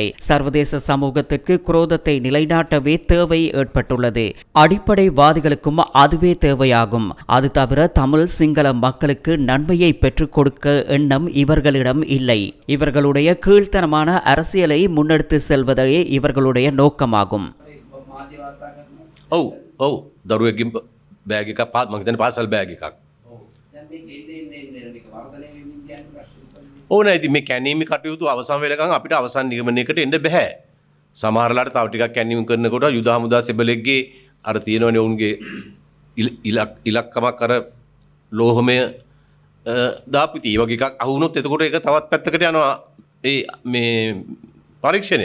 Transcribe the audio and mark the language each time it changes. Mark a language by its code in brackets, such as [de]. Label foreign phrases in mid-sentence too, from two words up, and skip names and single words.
[ta] சர்வதேச சமூகத்திற்கு குரோதத்தை நிலைநாட்டவே தேவை ஏற்பட்டுள்ளது. அடிப்படைவாதிகளுக்கும் அதுவே தேவையாகும். அது தவிர தமிழ் சிங்கள மக்களுக்கு நன்மையை பெற்றுக் கொடுக்க எண்ணம் இவர்களிடம் இல்லை. இவர்களுடைய கீழ்த்தனமான அரசியலை முன்னெடுத்து செல்வதே இவர்களுடைய நோக்கமாகும். [si] ඔව් දරුවෙක්ගෙන් බෑග් එකක් මම හිතන්නේ පාසල් බෑග් එකක්. ඕන ඉතින් මේ කැණීමේ කටයුතු අවසන් වෙනකන් අපිට අවසන් නිගමනයකට එන්න බෑ. සමහරලාට තව ටිකක් කැණීම කරනකොට යුද හමුදා සෙබලෙක්ගේ අර තියෙනවනේ උන්ගේ ඉලක්කමක් අර ලෝහමය දාපු ඉතින් ඒ වගේ එකක් අහුනොත් එතකොට ඒක තවත් පැත්තකට යනවා ඒ මේ පරීක්ෂණය.